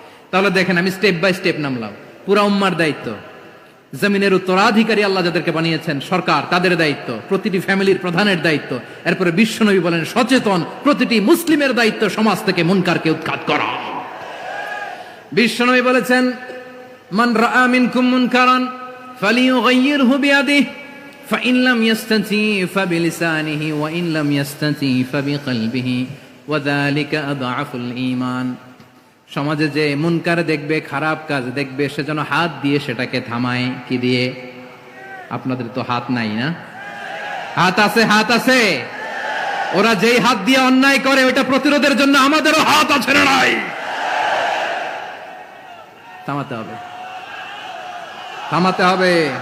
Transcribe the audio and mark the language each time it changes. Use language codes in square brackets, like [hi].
[bn] তাহলে দেখেন, আমি স্টেপ বাই স্টেপ নামলাম। পুরা উম্মার দায়িত্ব, জমিনের উত্তরাধিকারী আল্লাহ যাদেরকে বানিয়েছেন সরকার, তাদের দায়িত্ব, প্রতিটি ফ্যামিলির প্রধানের দায়িত্ব। এরপরে বিশ্বনবী বলেন, সচেতন প্রতিটি মুসলিমের দায়িত্ব সমাজ থেকে মুনকারকে উৎখাত করা। বিশ্বনবী বলেছেন, [ar] মান রাআ মিনকুম মুনকারান ফালিয়ুগাইয়িরহু বিয়াদিহি فإن لم يستطع فبلسانه وإن لم يستطع فبقلبه وذلك أضعف الإيمان। [bn] সমাজে যে মুনকার দেখবে, খারাপ কাজ দেখবে, সে যেন হাত দিয়ে সেটাকে থামায়। কি দিয়ে? আপনাদের তো হাত নাই না? হাত আছে, হাত আছে। ওরা যেই হাত দিয়ে অন্যায় করে ওটা প্রতিরোধের জন্য আমাদেরও হাত আছে না নাই? থামাতে হবে। থামাতে হবে।